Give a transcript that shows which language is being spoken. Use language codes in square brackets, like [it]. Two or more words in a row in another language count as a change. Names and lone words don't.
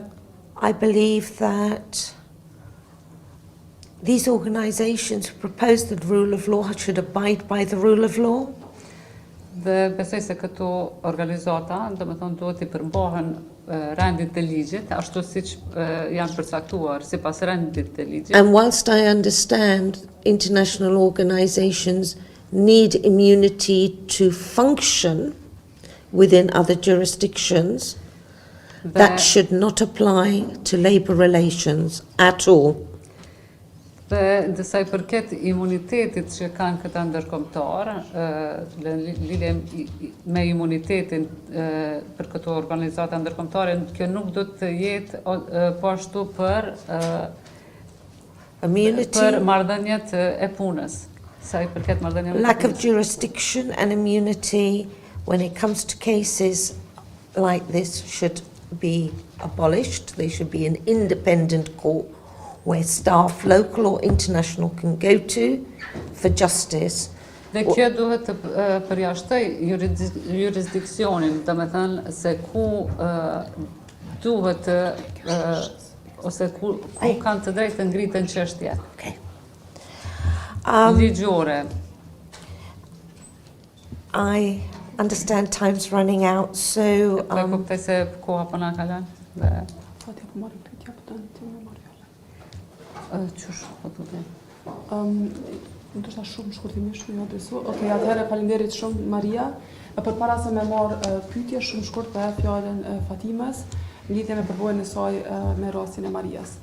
[en] I believe that these organizations who propose the rule of law should abide by the rule of law. [sq] Dhe besoj se këto organizata, domethënë duhet të përmbahen rendit të ligjit, ashtu siç janë përcaktuar sipas rendit të ligjit. [en] And whilst I understand international organizations need immunity to function within other jurisdictions, that should not apply to labor relations at all. [sq] Dhe ndësaj përket imunitetit që kanë këta ndërkombëtar, lidhje me imunitetin për këto organizata ndërkombëtare, kjo nuk do të jetë po ashtu për marrëdhëniet e punës. Sa i përket marrëdhënieve. [en] Lack of jurisdiction and immunity when it comes to cases like this should be abolished. They should be an independent court where staff, local or international, can go to for justice. [sq] Dhe kjo duhet të përjashtoj jurisdiksionin, domethënë se ku duhet ose ku kanë të drejtë të ngritën çështje. Okay. Ligjore. [en] I understand time's running out, so [sq] Po kuptoj se koha po na ka lënë. Dhe Fatja po marrim këtë japë tani ti më marr fjalën. Qysh po thotë? Ndoshta shumë shkurtimisht më adresu. Okej, atëherë faleminderit shumë Maria. Përpara se me marr pyetje shumë shkurt për fjalën Fatimes, lidhje me përbërjen e saj me rastin e Marias.